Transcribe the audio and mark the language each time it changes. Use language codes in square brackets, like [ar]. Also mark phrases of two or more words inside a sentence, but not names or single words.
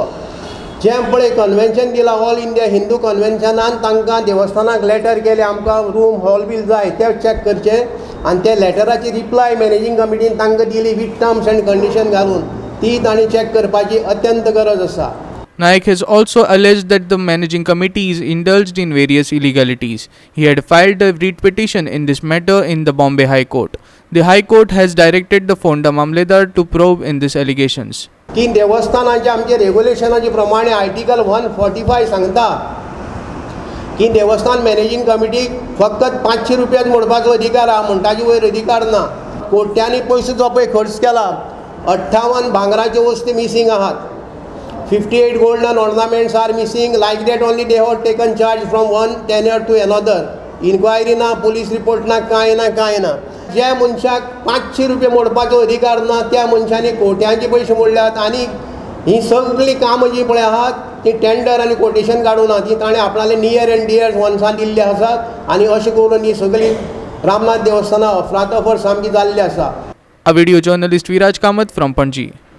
[kok] जें पळय कन्वेंशन दिलां ऑल इंडिया हिंदू कन्वेंशनान तांकां देवस्थानाक लेटर केलें आमकां [en] room hall bill [kok] जाय तें चॅक करचें आनी त्या लेटराची रिप्लाय [en] managing committee [kok] तांकां दिली [en] with terms and condition [kok] घालून ती तांणी चॅक करपाची अत्यंत गरज आसा. [en] Naik has also alleged that the managing committee is indulged in various illegalities. He had filed a writ petition in this matter in the Bombay High Court. The High Court has directed the Fonda Mamledar to probe in these allegations. [kok] की देवस्थानाच्या आमच्या रेगुलेशनाचे प्रमाणे आर्टिकल 145 सांगता की देवस्थान [en] managing committee [kok] फकत 500 रुपयाच मोडपाचो अधिकार आहा, म्हणटाचे वयर अधिकार ना. कोट्यांनी पयसो जो पळय खर्च केला 58 भांगराच्यो वस्ती मिसींग आहात, 58 [en] gold and ornaments are missing. Like that only they have taken charge from one tenure to another. [kok] Inquiry ना, [en] police report [kok] ना, कांय ना. ज्या मनशाक 500 रुपया मोडपाचो अधिकार ना त्या मनशांनी कोट्यांचे पयशे मोडल्यात आनी ही सगळी कामां जी पळय आहात ती टेंडर आनी कोटेशन काडून ती ताणें आपणाले [en] near and dear [kok] वन्सां दिल्ले आसात आनी अशें करून ही सगळी रामनाथ देवस्थानां अफरातफर सामकी जाल्ली आसा. [en] A video journalist Viraj Kamath from Panji.